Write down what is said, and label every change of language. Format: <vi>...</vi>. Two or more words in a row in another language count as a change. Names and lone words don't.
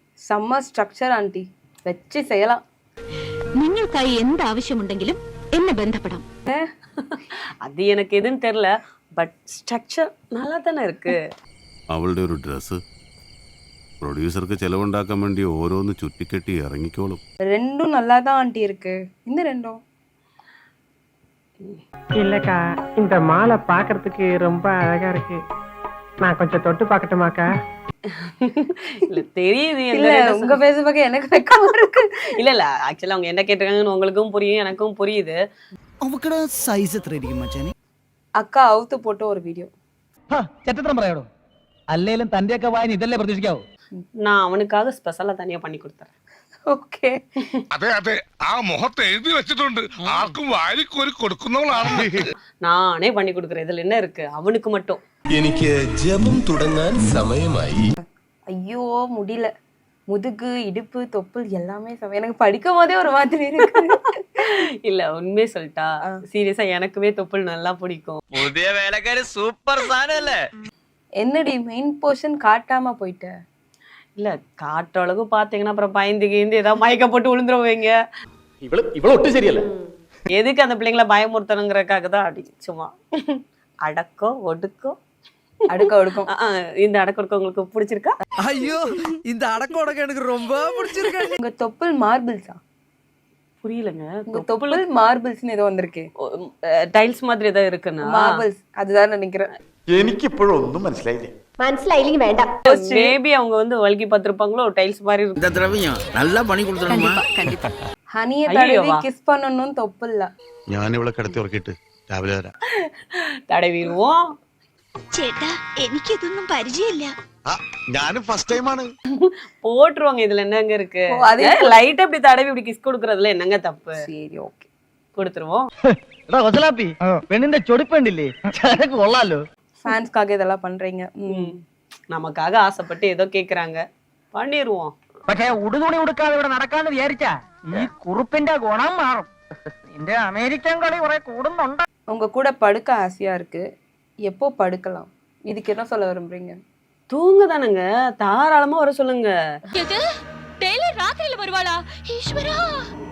<ta>செம்ம ஸ்ட்ரக்சர் ஆண்டி, வச்சு செய்யலாம்.</ta> <ml>നിങ്ങൾക്കായി എന്ത് ആവശ്യമുണ്ടെങ്കിലും എന്നെ ബന്ധപ്പെടാം.</ml> <ta>அது எனக்கு எதுன்னு தெரியல, பட் ஸ்ட்ரக்சர் நல்லா தானே இருக்கு.</ta> <ml>അവളുടെ ഒരു ഡ്രസ്സ് പ്രൊഡ്യൂസർക്ക് ചെലവുണ്ടാക്കാൻ വേണ്ടി ഓരോന്ന് ചുറ്റിക്കെട്ടി ഇറങ്ങിക്കോളും.</ml> <ta>ரெண்டும் நல்லா தான் ஆண்டி இருக்கு. இந்த ரெண்டும் இல்லக்கா, இந்த மாலை பாக்குறதுக்கு ரொம்ப அழகா இருக்கு. நான் கொஞ்சம் தொட்டு பார்க்கட்டுமாக்கா? இல்ல தெரியுது, இல்ல உங்க பேச பக்கம் எனக்கு வெக்கமா இருக்கு. இல்ல ஆக்சுவலா அவங்க என்ன கேட்டிருக்காங்கன்னு உங்களுக்கும் புரியும், எனக்கும் புரியுது.</ta> <ml>അവക്കടെ സൈസ് എത്രയായിരിക്കും മച്ചാനെ?</ml> <ta>அக்கா அவுத்து போட்டு ஒரு வீடியோ.</ta> <ml>ചെറ്റത്രം പറയാടോ, അല്ലേലും തന്റെയൊക്കെ വായന ഇതല്ലേ പ്രതീക്ഷിക്കാവൂ.</ml> <ta>நான் அவனுக்காக ஸ்பெஷலா தனியா பண்ணி கொடுத்துறேன். ஓகே.</ta> <ml>അതെ അതെ, ആ മുഖത്ത് എഴുതി വെച്ചിട്ടുണ്ട്, ആർക്കും വാരിക്കോരി കൊടുക്കുന്നവളാണ്.</ml> <ta>நானே பண்ணி கொடுக்குறேன், இதுல என்ன இருக்கு, அவனுக்கு மட்டும்.</ta> <ml>എനിക്ക് ജപം തുടങ്ങാൻ സമയമായി.</ml> <ta>ஐயோ முடியல, முதுகு இடுப்பு தொப்புள் எல்லாமே எனக்கு படிக்கும் போதே ஒரு மாதிரி இருக்கு. இல்ல உண்மையே சொல்லிட்டா, சீரியஸா எனக்குமே தொப்புள் நல்லா பிடிக்கும்.</ta> <ml>പുതിയ വേലക്കാരി സൂപ്പർ സാധനം അല്ലേ?</ml> <ta>என்னடி மெயின் போர்ஷன் காட்டாம போயிட்ட? இல்ல காட்டுற அளவுக்கு பாத்தீங்கன்னா அப்புறம் பயந்து கீந்து ஏதாவது மயக்க போட்டு விழுந்துருவீங்க.</ta> <ml>ഇവള് ഒട്ടും ശരിയല്ല.</ml> <ta>எதுக்கு அந்த பிள்ளைங்களை பயமுறுத்தணுங்கிறதுக்காக தான் அப்படி சும்மா அடக்கோ ஒடுக்கோ அடுக்க ஒடுக்கும். இந்த அடக்க உங்களுக்கு பிடிச்சிருக்கா? ஐயோ, இந்த அடக்கோடக்க எனக்கு ரொம்ப பிடிச்சிருக்கு. உங்க தொப்புள் மார்பிள்ஸா? புரியலங்க. உங்க தொப்புள் மார்பிள்ஸ்னு ஏதோ வந்திருக்கு. டைல்ஸ் மாதிரி ஏதாவது இருக்குன்னா மார்பிள்ஸ் அதுதான் நினைக்கிறேன்.</ta> <ml>എനിക്കിപ്പോഴും ഒന്നും മനസ്സിലായില്ല. മനസ്സിലായില്ലെങ്കിൽ വേണ്ട.</ml> <ta>மேபி அவங்க வந்து வல்கி பார்த்திருப்பாங்களோ, டைல்ஸ் மாதிரி இந்த திரவியம் நல்லா பண்ணி கொடுத்துருமா? ஹனியை தடவி கிஸ் பண்ணணும் தொப்புள்ள.</ta> <ml>ഞാൻ ഇവിടെ കിടത്തി ഉറക്കിയിട്ട് രാവിലെ വരാം.</ml> <ta>தடவிடுவோம்.</ta> <ml>ചേട്ടാ, എനിക്കിതൊന്നും പരിചയമില്ല. ഞാനും</ml> <en>first time.</en> <ta>போட்டுருவாங்க, இதுல என்னங்க இருக்கு? லைட்டா இப்படி தடவி இப்படி கிஸ் கொடுக்கறதுல என்னங்க தப்பு? சரி ஓகே, கொடுத்துருவோம்.</ta> <ml>എടാ കൊച്ചലാപ്പി, പെണ്ണിന്റെ ചൊടിപ്പുണ്ടില്ലേ, ചരക്ക് കൊള്ളാലോ.</ml> <ta>ஃபேன்ஸ்க்காக இதெல்லாம் பண்றீங்க. நமக்காக ஆசைப்பட்டு ஏதோ கேக்குறாங்க, பண்ணிடுவோம்.</ta> <ml>പക്ഷെ ഉടുതുണി ഉടുക്കാതെ ഇവിടെ നടക്കാന്ന് വിചാരിച്ചാ ഈ കുറുപ്പിന്റെ ഗുണം മാറും. നിന്റെ അമേരിക്കൻ കളി കുറെ കൂടുന്നുണ്ട്.</ml> <ta>உங்க கூட படுக்க ஆசையா இருக்கு, எப்போ படுக்கலாம்? இதுக்கு என்ன சொல்ல விரும்புறீங்க? தூங்க தானுங்க, தாராளமா வர சொல்லுங்க. டெய்லர் ராத்திரியில வருவாளா? ஈஸ்வரா.</ta>